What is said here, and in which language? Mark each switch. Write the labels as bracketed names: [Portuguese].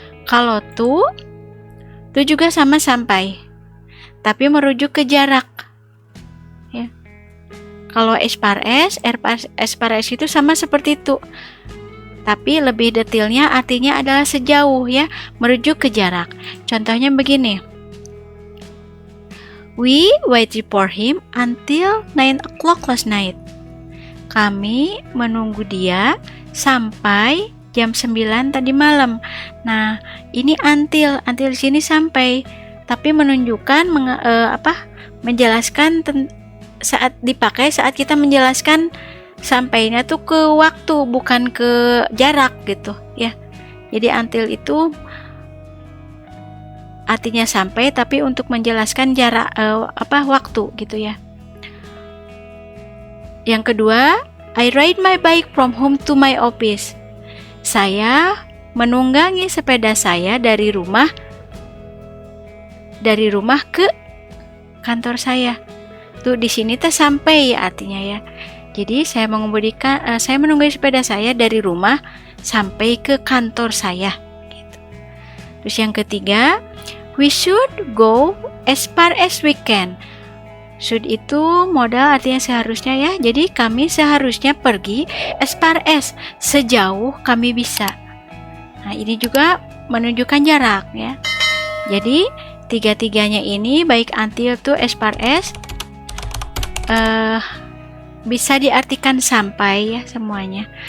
[Indonesian] Kalau to juga sama sampai. Tapi merujuk ke jarak. Ya. Kalau [English] as far as [Indonesian] itu sama seperti itu. Tapi lebih detailnya artinya adalah sejauh ya, merujuk ke jarak. Contohnya begini. [English] We waited for him until 9 o'clock last night. [Indonesian] Kami menunggu dia sampai jam 9 tadi malam. Nah, ini until di sini sampai, tapi menunjukkan menjelaskan saat dipakai saat kita menjelaskan sampainya tuh ke waktu, bukan ke jarak gitu ya. Jadi until itu artinya sampai, tapi untuk menjelaskan jarak waktu gitu ya. Yang kedua, [English] I ride my bike from home to my office. [Indonesian] Saya menunggangi sepeda saya dari rumah ke kantor saya. Tuh di sini tuh sampai ya artinya ya. Jadi saya menunggangi sepeda saya dari rumah sampai ke kantor saya. Gitu. Terus yang ketiga, [English] we should go as far as we can. [Indonesian] Should itu modal artinya seharusnya ya. Jadi kami seharusnya pergi [English] as far as, [Indonesian] sejauh kami bisa. Nah, ini juga menunjukkan jarak ya. Jadi tiga-tiganya ini baik until to as far as bisa diartikan sampai ya semuanya.